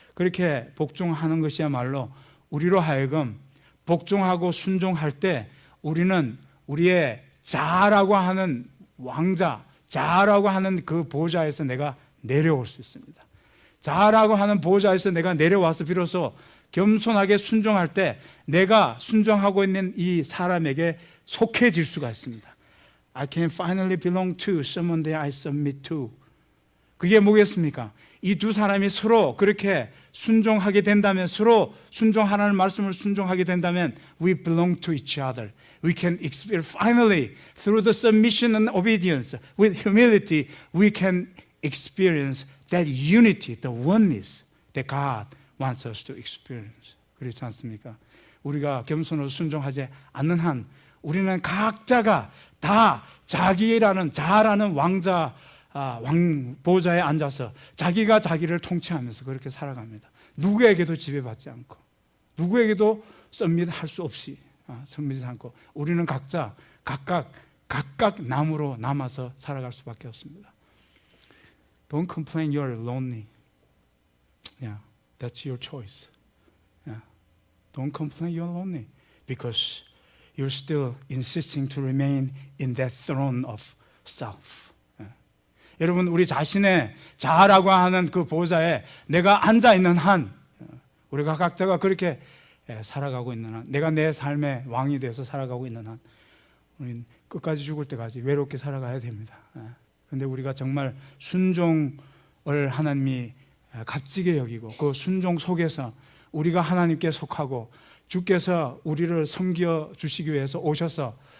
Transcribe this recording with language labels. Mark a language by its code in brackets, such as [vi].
[ko] 그렇게 복종하는 것이야말로 우리로 하여금 복종하고 순종할 때 우리는 우리의 자아라고 하는 왕자, 자아라고 하는 그 보좌에서 내가 내려올 수 있습니다. 자아라고 하는 보좌에서 내가 내려와서 비로소 겸손하게 순종할 때 내가 순종하고 있는 이 사람에게 속해질 수가 있습니다. [en] I can finally belong to someone that I submit to. [ko] 그게 뭐겠습니까? 이 두 사람이 서로 그렇게 순종하게 된다면, 서로 순종하라는 말씀을 순종하게 된다면 [en] we belong to each other. We can experience, finally, through the submission and obedience, with humility, we can experience that unity, the oneness that God wants us to experience. [ko] 그렇지 않습니까? 우리가 겸손으로 순종하지 않는 한 우리는 각자가 다 자기라는 자아라는 왕자 왕 보좌에 앉아서 자기가 자기를 통치하면서 그렇게 살아갑니다. 누구에게도 지배받지 않고 누구에게도 썸밋할 수 없이 썸밋하지 않고 우리는 각자 각각 남으로 남아서 살아갈 수밖에 없습니다. [en] Don't complain you're lonely. Yeah, that's your choice. Yeah. Don't complain you're lonely because you're still insisting to remain in that throne of self. Yeah. [ko] 여러분, 우리 자신의 자아라고 하는 그 보좌에 내가 앉아 있는 한, 우리가 각자가 그렇게 살아가고 있는 한, 내가 내 삶의 왕이 돼서 살아가고 있는 한, 우리는 끝까지 죽을 때까지 외롭게 살아가야 됩니다. 그런데 우리가 정말 순종을 하나님이 값지게 여기고 그 순종 속에서 우리가 하나님께 속하고 주께서 우리를 섬겨 주시기 위해서 오셔서